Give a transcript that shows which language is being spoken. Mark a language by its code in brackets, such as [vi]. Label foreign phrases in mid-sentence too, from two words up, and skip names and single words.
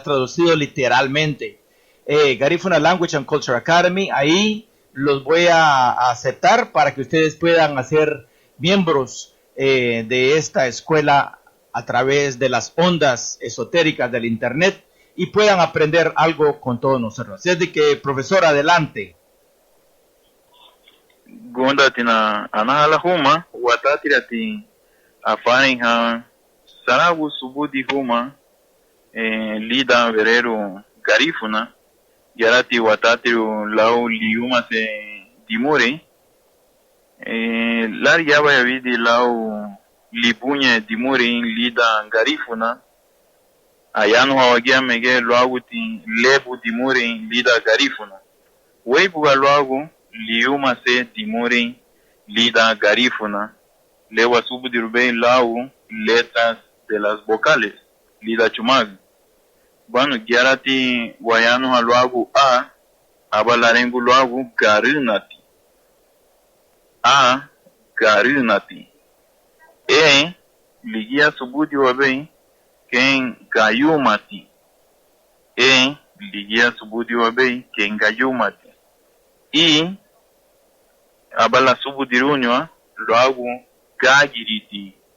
[es] Traducido literalmente. Garífuna Language and Culture Academy, ahí los voy a aceptar para que ustedes puedan hacer miembros de esta escuela a través de las ondas esotéricas del internet y puedan aprender algo con todos nosotros. Así es de que, profesor, adelante. [cab] Gonda tina anahala huma watatira ti afain ha sarabu subudi huma lida verero garifuna yarati watatiru lau liuma se dimuri lar yaba yavidi lau libunya dimuri lida garifuna ayanu hawagia mege luaguti lebu dimuri lida garifuna weibuga luagu liuma se dimuri lida garifuna lewa subu dirubei lau [es] letras de las vocales [cab] lida chumag bueno giarati wayanu haluagu a abalarengu luagu garinati a garinati ligia subu dirubei ken gayumati ligia subu dirubei ken gayumati i abala subu dirunywa luagu gagiriti